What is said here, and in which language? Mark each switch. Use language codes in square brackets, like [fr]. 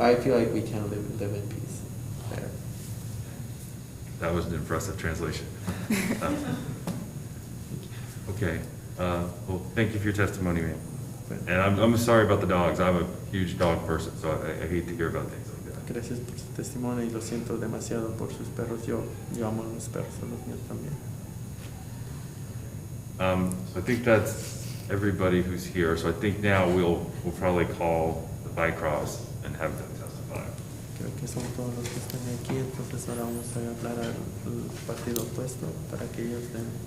[en] I feel like we can't live in peace there. That was an impressive translation. Okay. Well, thank you for your testimony, ma'am. And I'm sorry about the dogs. I'm a huge dog person, so I hate to hear about things like that. [es] Gracias por su testimonio y lo siento demasiado por sus perros. Yo amo a los perros, a los míos también. [en] So I think that's everybody who's here. So I think now we'll probably call the Bycross and have them testify. [es] Creo que son todos los que están aquí, entonces ahora vamos a hablar al partido opuesto para que ellos den.